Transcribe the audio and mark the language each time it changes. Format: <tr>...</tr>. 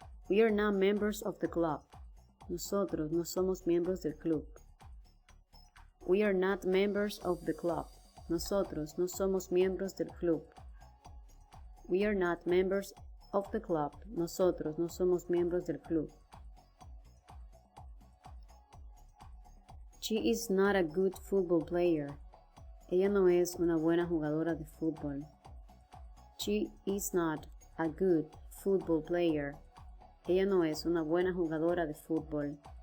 <en>We are not members of the club.</en> <es>Nosotros no somos miembros del club.</es> <en>We are not members of the club.</en> <es>Nosotros no somos miembros del club.</es> <en>We are not members of the club.</en> <es>Nosotros no somos miembros del club.</es> <en>She is not a good football player.</en> <es>Ella no es una buena jugadora de fútbol.</es> <en>She is not a good football player.</en> <es>Ella no es una buena jugadora de fútbol.</es>